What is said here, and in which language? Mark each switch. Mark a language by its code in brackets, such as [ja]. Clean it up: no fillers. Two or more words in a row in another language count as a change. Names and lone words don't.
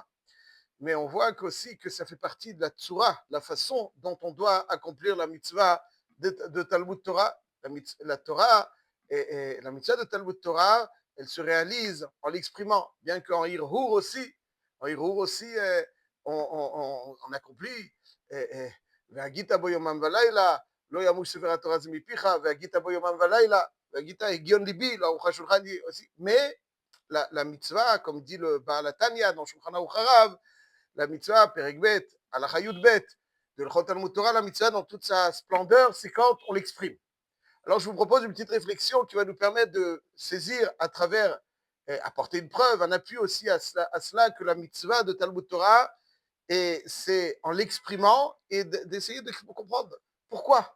[fr] Mais on voit aussi que ça fait partie de la Tzura, la façon dont on doit accomplir la mitzvah de [he] תלמוד תורה. [fr] La Torah et la mitzvah de [he] תלמוד תורה, [fr] elle se réalise en l'exprimant, bien qu'en Hirhur aussi, on accomplit. [he] והגית בו יומם ולילה, לא ימוש ספר התורה הזה מפיך, והגית בו יומם ולילה, והגית הגיון ליבי, לארוך השולחן aussi. [fr] Mais la mitzvah, comme dit le Baal HaTanya dans Shulchan Aruch Harav, la mitzvah, [he] פרק בית, הלכה יוד בית, [fr] de l'Chot [he] תלמוד תורה, [fr] la mitzvah dans toute sa splendeur, c'est quand on l'exprime. Alors je vous propose une petite réflexion qui va nous permettre de saisir à travers, apporter une preuve, un appui aussi à cela que la mitzvah de [he] תלמוד תורה, [fr] et c'est en l'exprimant et d'essayer de comprendre pourquoi.